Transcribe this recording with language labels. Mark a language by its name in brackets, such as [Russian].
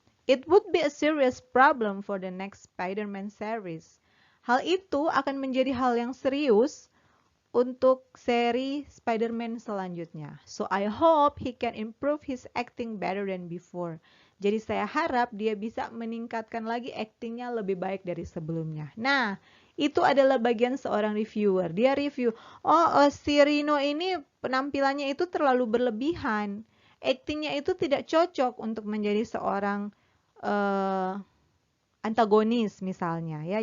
[English] It would be a serious problem for the next Spider-Man series. [Indonesian] Hal itu akan menjadi hal yang serius untuk seri Spider-Man selanjutnya. [English] So I hope he can improve his acting better than before. [Indonesian] Jadi saya harap dia bisa meningkatkan lagi actingnya lebih baik dari sebelumnya. Nah, itu adalah bagian seorang reviewer. Dia review, si Rino ini penampilannya itu terlalu berlebihan. Actingnya itu tidak cocok untuk menjadi seorang antagonis misalnya ya.